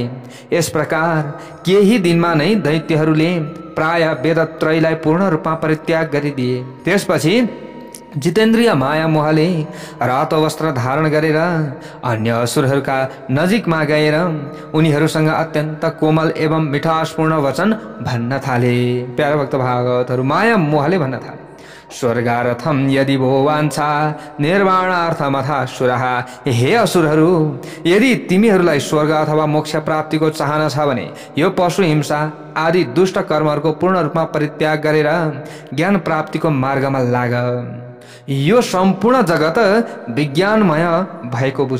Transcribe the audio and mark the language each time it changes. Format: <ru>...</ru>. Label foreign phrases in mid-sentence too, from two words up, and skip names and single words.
<ne>यस प्रकार केही दिनमा नै दैत्यहरूले प्राय वेदत्रयीलाई पूर्ण रूपमा परित्याग गरिदिए। त्यसपछि जितेन्द्रिय माया मोहले रातो वस्त्र धारण गरेर अन्य असुरहरूका नजिकमा गएर उनीहरूसँग अत्यन्त कोमल एवं मिठासपूर्ण वचन भन्न थाले। प्यारा भक्त भागवतहरू, माया मोहले भन्न थाले,</ne> <sa>स्वर्गार्थम यदि भो वाञ्छा निर्वाणार्थमथा सुरः।</sa> <ne>हे असुरहरू, यदि तिमीहरूलाई स्वर्ग अथवा मोक्ष प्राप्तिको चाहना छ भने यो पशु हिंसा आदि दुष्ट कर्महरूको पूर्ण रूपमा परित्याग गरेर ज्ञान प्राप्तिको मार्गमा लाग। यो सम्पूर्ण जगत विज्ञानमय भएको बुझ।</ne>